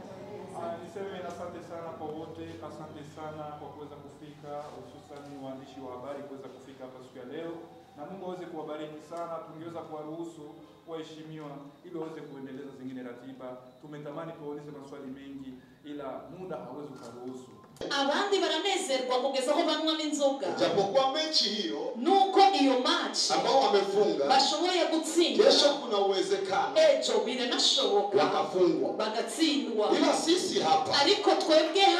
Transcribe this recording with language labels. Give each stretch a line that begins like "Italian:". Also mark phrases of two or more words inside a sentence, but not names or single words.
Swahili: Niseme asante sana kwa wote, asante sana kwa kuweza kufika, hususan waandishi wa habari kuweza kufika hapa siku ya leo. Na Mungu aweze kuwabariki sana. Tungeweza kuwaruhusu waheshimiwa ili waweze kuendeleza zingine ratiba. Tumetamani tuwaulize maswali mengi ila muda hawezi kuruhusu.
Kinyarwanda: Abandi baranezerwa kugeza aho banywa n'inzoga.
Swahili: Japokuwa mechi hiyo
Kinyarwanda: Nuko iyo match
Swahili: ambao wamefunga
Kinyarwanda: bashoboye gutsinda.
Swahili: Kesho kuna uwezekano
Kinyarwanda: Ejo binashoboka
Swahili: wakafungwa.
Kinyarwanda: Bagatsindwa.
Swahili: Ila sisi hapa
Kinyarwanda: ariko twebwe hano